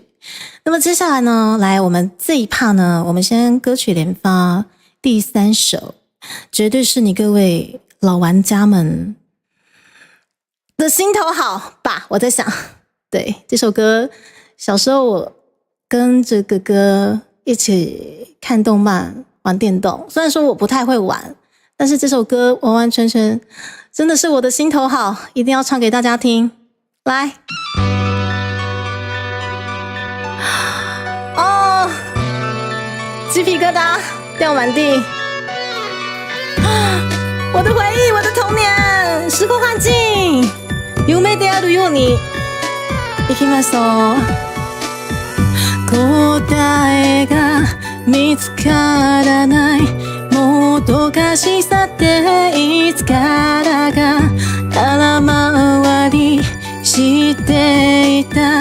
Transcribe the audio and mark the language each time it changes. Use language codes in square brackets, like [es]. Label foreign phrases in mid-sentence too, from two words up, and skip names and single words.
[zh] 那么接下来呢，来我们这一 part 呢，我们先歌曲连发第3首，绝对是你各位老玩家们的心头好吧，我在想，对，这首歌小时候我跟着哥哥一起看动漫玩电动，虽然说我不太会玩，但是这首歌完完全全真的是我的心头好，一定要唱给大家听。来哦，鸡皮疙瘩掉满地，我的回忆，我的童年，时空幻境， [ja] 夢であるようにいきますと、答えが見つからないもどかしさっていつからか空回りしていた、